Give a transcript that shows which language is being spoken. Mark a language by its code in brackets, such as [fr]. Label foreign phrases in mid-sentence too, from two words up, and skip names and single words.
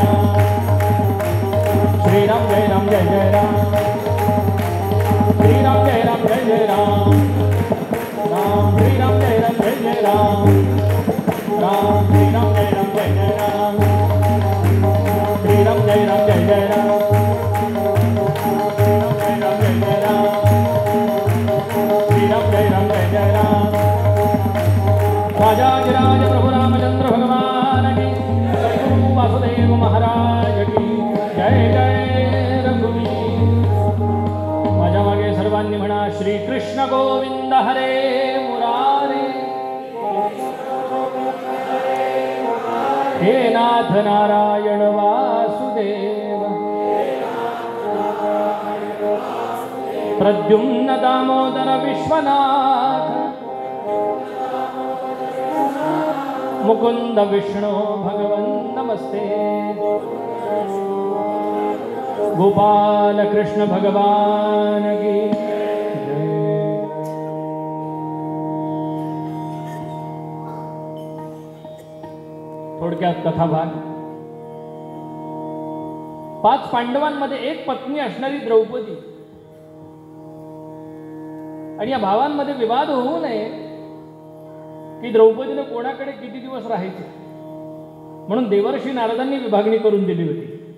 [hi] राम, श्रीराम जय राम जय जय राम, श्रीराम जय राम जय जय राम, राम श्रीराम जय राम जय जय राम, राम श्रीराम जय राम जय जय राम, श्रीराम जय राम जय जय राम, श्रीराम जय राम जय जय राम. राजाधिराज प्रभु रामचंद्र भगवान की, सद्गुरु वासुदेव महाराज की जय जय रघुवीर. [mr] माझ्या मागे सर्वांनी म्हणा, [sa] श्री कृष्ण गोविंद हरे मुरारे, हे नाथ नारायण वासुदेव, प्रद्युम्न दामोदर विश्वनाथ, मुकुंद विष्णु भगवन् नमस्ते, गोपाल कृष्ण [hi] भगवान की जय. [mr] थोडक्यात कथाभाग. 5 पांडवांमध्ये एक पत्नी असणारी द्रौपदी, आणि या भावांमध्ये विवाद होऊ नये की द्रौपदीने कोणाकडे किती दिवस राहायचे म्हणून देवर्षी नारदांनी विभागणी करून दिली होती.